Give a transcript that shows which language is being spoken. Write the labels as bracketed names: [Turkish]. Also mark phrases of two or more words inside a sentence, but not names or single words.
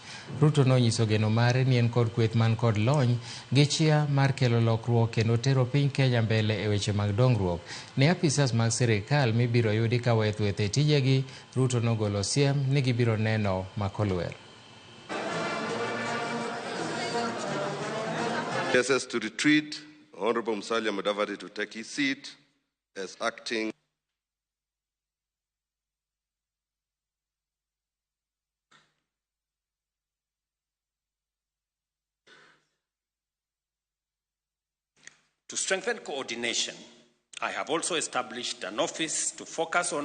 [Luo (Kenya and Tanzania)] Ruto nonyiso geno mare ni en kod kweth man kod lony gi chia mar kelo lokruok kendo tero piny Kenya mbele e weche mag dongruok. Ne apisas mag sirikal mibiro yudi ka wetweth e tijegi, Ruto nogolo siem ni gibiro neno makolwer. [English] Yes, to retreat, Honorable Musalia Mudavadi to take his seat as acting. To strengthen coordination, I have also established an office to focus on